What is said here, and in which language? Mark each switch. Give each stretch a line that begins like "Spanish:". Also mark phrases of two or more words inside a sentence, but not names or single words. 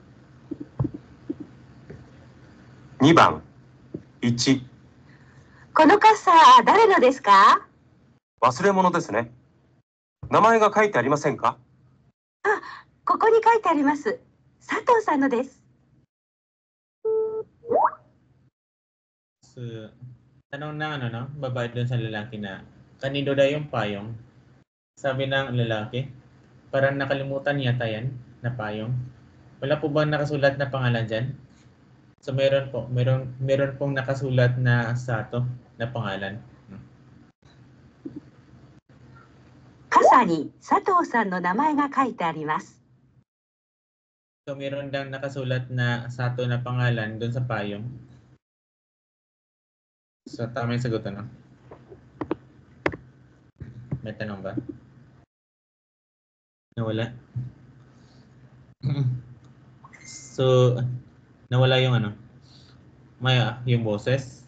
Japanese: 2 番1、この傘、誰のですか？忘れ物ですね。名前が書いてありませんか？ここに書いてあります。佐藤さんのです。
Filipino: So, tanong na babae dun sa lalaki na kanido daw yung payong. Sabi ng lalaki, parang nakalimutan yata yan na payong. Wala po bang nakasulat na pangalan dyan? So, meron pong nakasulat na Sato na pangalan.
Japanese: 傘に佐藤さんの名前が書いてあります。
Filipino: So, meron dang nakasulat na Sato na pangalan dun sa payong. So, tama yung sagot, ano? May tanong ba? Nawala? So, nawala yung yung boses.